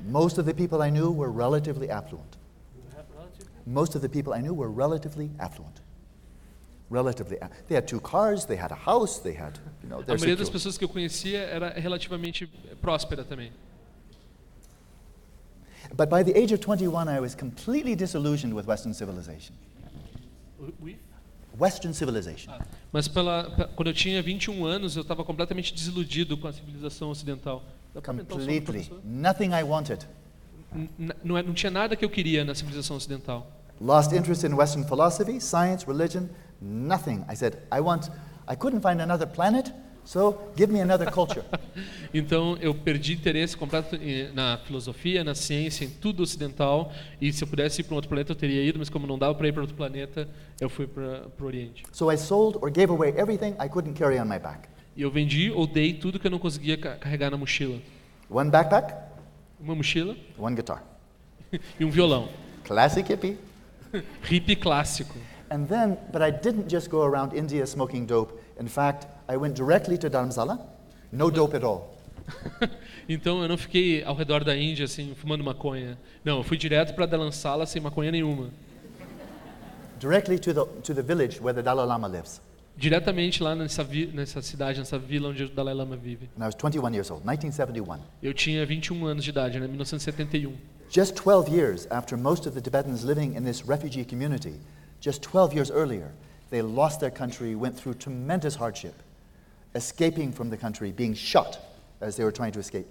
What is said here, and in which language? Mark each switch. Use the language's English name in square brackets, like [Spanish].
[English] Most of the people I knew were relatively affluent. Most of the people I knew were relatively affluent. Relatively, they had two cars, they had a house, they had, you know, [Portuguese] a maioria das pessoas que eu conhecia era relativamente próspera também. [English] But by the age of 21, I was completely disillusioned with Western civilization. Western civilization. [Portuguese] Mas quando eu tinha 21 anos, eu estava completamente desiludido com a civilização ocidental. [English] Completely. Nothing I wanted. [Portuguese] Não tinha nada que eu queria na civilização ocidental. [English] Lost interest in Western philosophy, science, religion, nothing. I said, I couldn't find another planet. So, give me another culture. [Portuguese] Então, eu perdi interesse completo na filosofia, na ciência, em tudo ocidental. E se eu pudesse ir para um outro planeta, eu teria ido. Mas como não dava para ir para outro planeta, eu fui para o Oriente. [English] So I sold or gave away everything I couldn't carry on my back. [Portuguese] E eu vendi ou dei tudo que eu não conseguia carregar na mochila. [English] One backpack. [Portuguese] Uma mochila. [English] One guitar. [Portuguese] E um violão. [English] Classic hippie. [Portuguese] Hippie clássico. [English] And then, but I didn't just go around India smoking dope. In fact, I went directly to Dharamsala, no dope at all. [Portuguese] Então eu não fiquei ao redor da Índia assim fumando maconha. Não, eu fui direto para Dharamsala sem maconha nenhuma. [English] Directly to the village where the Dalai Lama lives. [Portuguese] Diretamente lá nessa cidade, nessa vila onde o Dalai Lama vive. [English] And I was 21 years old, 1971. [Portuguese] Eu tinha 21 anos de idade, né, 1971. [English] Just 12 years after most of the Tibetans living in this refugee community, just 12 years earlier, they lost their country, went through tremendous hardship, escaping from the country, being shot as they were trying to escape.